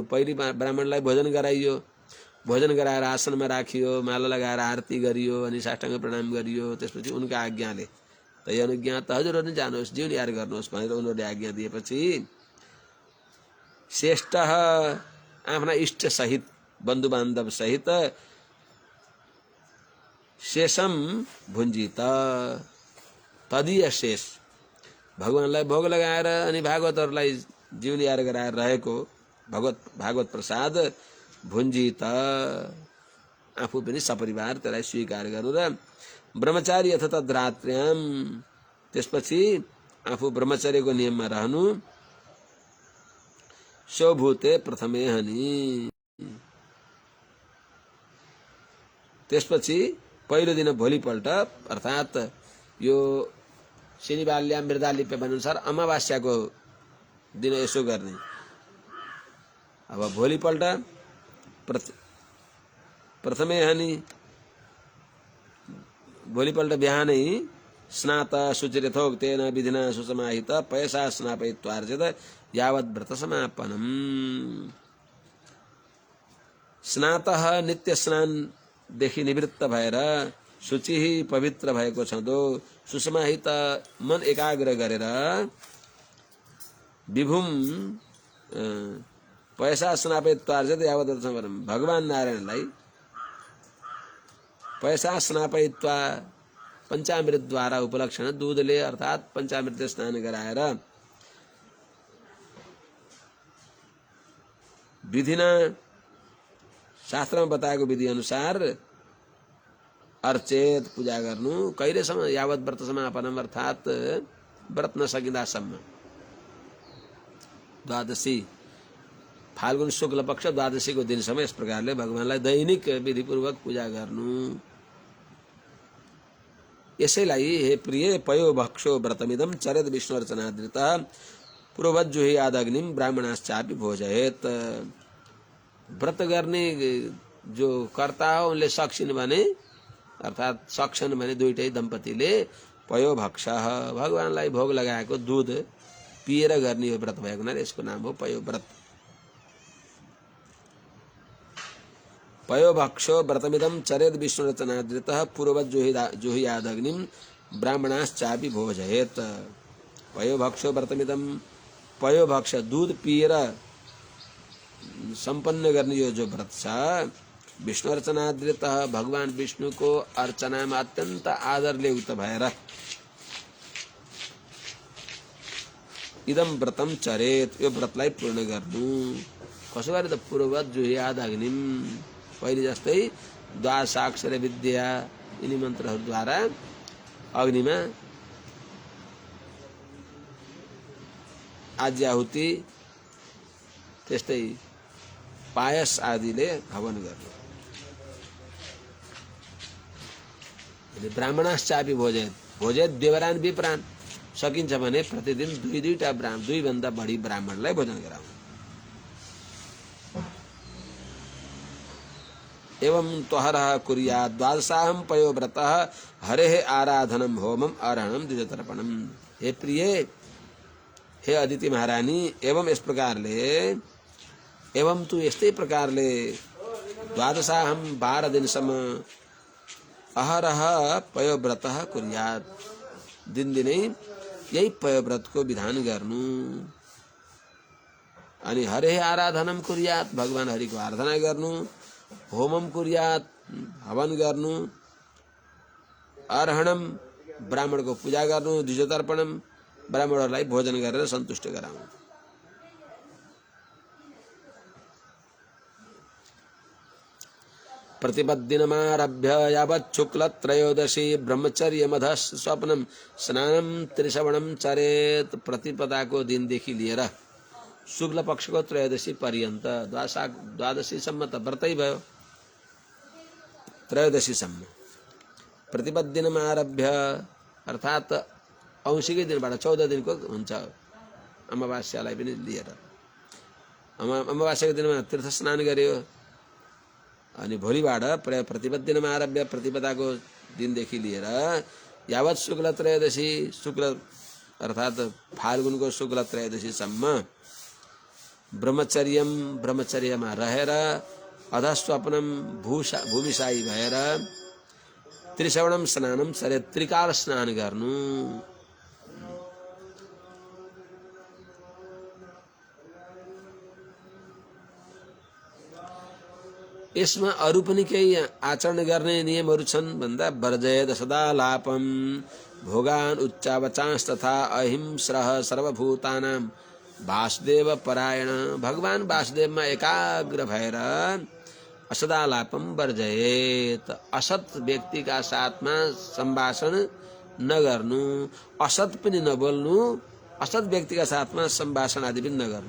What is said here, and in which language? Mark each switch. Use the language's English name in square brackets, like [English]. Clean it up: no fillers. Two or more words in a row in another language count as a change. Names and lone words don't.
[Nepali] पहिले ब्राह्मणलाई भोजन गराइयो, भोजन गराएर आसनमा राखियो, माला लगाएर आरती गरियो, अनि साष्टाङ्ग प्रणाम गरियो। त्यसपछि उनका आज्ञाले [Sanskrit] तहि अनुज्ञात, [Nepali] हजुरहरू जानुहोस्, जीवन यार गर्नुहोस् भनेर उनीहरूले आज्ञा दिएपछि श्रेष्ठ आफ्ना इष्ट सहित, बन्धु बान्धव सहित [Sanskrit] शेषम भुञ्जित, तदीय शेष [Nepali] भगवानलाई भोग लगाएर अनि भागवतहरूलाई जीवन यार गराएर रहेको भागवत प्रसाद भुञ्जित, आफू पनि सपरिवार त्यसलाई स्वीकार गर्नु र [Sanskrit] ब्रह्मचारी अथ तद्रात्र्याम, [Nepali] त्यसपछि आफू ब्रह्मचर्यको नियममा रहनु। [Sanskrit] शोभूते प्रथमे हनि, [Nepali] त्यसपछि पहिलो दिन भोलिपल्ट, अर्थात् यो [Sanskrit] शनिबाल्या मृदालिप्य [Nepali] अनुसार अमावास्याको दिन यसो गर्ने। अब भोलिपल्ट [Sanskrit] प्रथमे हनि, [Nepali] भोलिपल्ट बिहानै [Sanskrit] स्नात शुचिरथोक्तेन विधिना सुसमाहित पयसा स्नापयित्वार्जित यावत् व्रत समापनम। [Nepali] स्नातः नित्य स्नानदेखि निवृत्त भएर शुचि पवित्र भएको छँदो सुसमाहित मन एकाग्र गरेर विभुम [Sanskrit] पैसा स्नापयित्वार्जित यावत् व्रत समापनम, [Nepali] भगवान नारायणलाई [Sanskrit] पैसा स्नापयित्वा [Nepali] पंचामृत द्वारा उपलक्षण दूधले, अर्थात् पंचामृत स्नान गराएर विधिना, शास्त्रमा बताएको विधि अनुसार अर्चेत, पूजा गर्नु। कहिलेसम्म? [Sanskrit] यावत् व्रत समापनम, [Nepali] अर्थात् व्रत नसकिँदासम्म। द्वादशी, फाल्गुन शुक्ल पक्ष द्वादशीको दिनसम्म यस प्रकारले भगवानलाई दैनिक विधिपूर्वक पूजा गर्नु। यसैलाई हे प्रिय [Sanskrit] पयो भक्षो व्रतमिदं चरेत विष्णु अर्चनादृत पूर्वज्जुहि आदग्निम ब्राह्मणाश्चापि भोजयेत। [Nepali] व्रत गर्ने जो कर्ता हो उनले सक्छिन् भने, अर्थात् सक्छन् भने दुईटै दम्पतिले पयो भक्ष, भगवानलाई भोग लगाएको दूध पिएर गर्ने हो व्रत भएको हुनाले यसको नाम हो पयो व्रत। [Sanskrit] पयो भक्षो व्रतमिदं चरेद विष्णु रचनादृत पूर्वज्जुहि यादग्निम ब्राह्मणाश्चापि भोजयेत। पयो भक्षो व्रतमिदं, [Nepali] पयो भक्ष दूध पिएर संपन्न गर्ने यो जो व्रत छ, [Sanskrit] विष्णु अर्चनादृत, [Nepali] भगवान विष्णु को अर्चनामा अत्यन्त आदरले युक्त भएर [Sanskrit] इदम व्रतम चरेत, [Nepali] यो व्रतलाई पूर्ण गर्नु। कसो गरे त [Sanskrit] पूर्ववत जुह्याद अग्निम, [Nepali] पहिले जस्तै द्वादशाक्षर विद्या यिनी मन्त्रहरूद्वारा अग्निमा आज्याहुति त्यस्तै पायस आदिले हवन गर्नु। [Sanskrit] ब्राह्मणाश्चापि भोजेत, भोजेत देवरान विप्रान, [Nepali] सकिन्छ भने प्रतिदिन दुईटा दुईभन्दा बढी ब्राह्मणलाई भोजन गराउनु। [Sanskrit] एवं त्वहरः कुर्यात् द्वादशाहं पयोव्रतः हरेः आराधनम होमम अर्हणम द्विजतर्पणम। [Nepali] हे प्रिय, हे अदिति महारानी, एवं यस प्रकारले, एवं तू यस्तै प्रकारले द्वादशाहं 12 दिनसम्म [Sanskrit] अहरह पयोव्रतः कुर्यात्, [Nepali] दिनदिनै यही पयोव्रतको विधान गर्नु। अनि [Sanskrit] हरेः आराधनम कुर्यात्, [Nepali] भगवान हरिको आराधना गर्नु। [Sanskrit] होमम कुर्यात्, [Nepali] हवन गर्नु। अर्हणम, ब्राह्मणको पूजा गर्नु। द्विजतर्पणम, ब्राह्मणहरूलाई भोजन गरेर सन्तुष्ट गराउनु। [Sanskrit] प्रतिपद्दिनमारभ्य यावत् शुक्लत्रयोदशी ब्रह्मचर्यमधः स्वप्नम स्नानम त्रिश्रवणम चरेत। [Nepali] प्रतिपदाको दिनदेखि लिएर शुक्ल पक्षको त्रयोदशी पर्यन्त, द्वादशीसम्म त व्रतै भयो, त्रयोदशीसम्म। [Sanskrit] प्रतिपद्दिनमा आरभ्य [Nepali] अर्थात् औँसीकै दिनबाट 14 दिनको हुन्छ, अमावास्यालाई पनि लिएर। अमावास्याको दिनमा तीर्थ स्नान गर्यो, अनि भोलिबाट [Sanskrit] प्रतिपद्दिनमा आरभ्य, [Nepali] प्रतिपदाको दिनदेखि लिएर [Sanskrit] यावत् शुक्ल त्रयोदशी, [Nepali] शुक्ल अर्थात् फाल्गुनको शुक्ल त्रयोदशीसम्म ब्रह्मचर्यम, ब्रह्मचर्यमा रहेर, अधस्वप्नम, भूमिशायी भएर, [Sanskrit] त्रिश्रवणम स्नानम सरे, [Nepali] त्रिकाल स्नान गर्नु। यसमा अरू पनि केही आचरण गर्ने नियमहरू छन् भन्दा [Sanskrit] वर्जयद सदालापम भोगान उच्चावचांस तथा अहिंस्रः सर्वभूतानां वासुदेव परायण। [Nepali] भगवान वासुदेवमा एकाग्र भएर [Sanskrit] असदालापम वर्जयेत, [Nepali] असत व्यक्तिका साथमा सम्भाषण नगर्नु, असत पनि नबोल्नु, असत व्यक्तिका साथमा सम्भाषण आदि पनि नगर्नु।